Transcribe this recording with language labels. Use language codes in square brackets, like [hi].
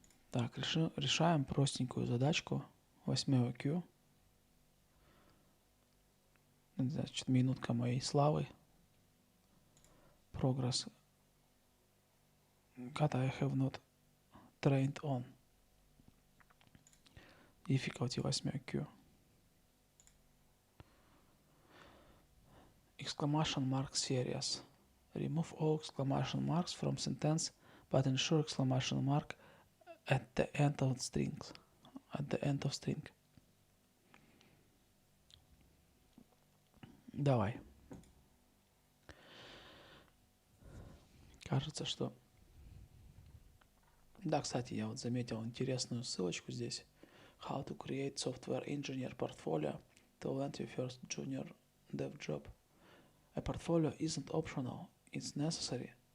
[ru] Так, решаем простенькую задачку 8 Q. Значит, минутка моей славы. [en] Progress that I have not trained on. Difficulty 8 Q. Exclamation mark series. Remove all exclamation marks from sentence, but ensure exclamation mark at the end of strings. At the end of string. [ru] Давай. Кажется, что... Да, кстати, я вот заметил интересную ссылочку здесь. [en] How to create software engineer portfolio to land your first junior dev job. A portfolio isn't optional, it's necessary.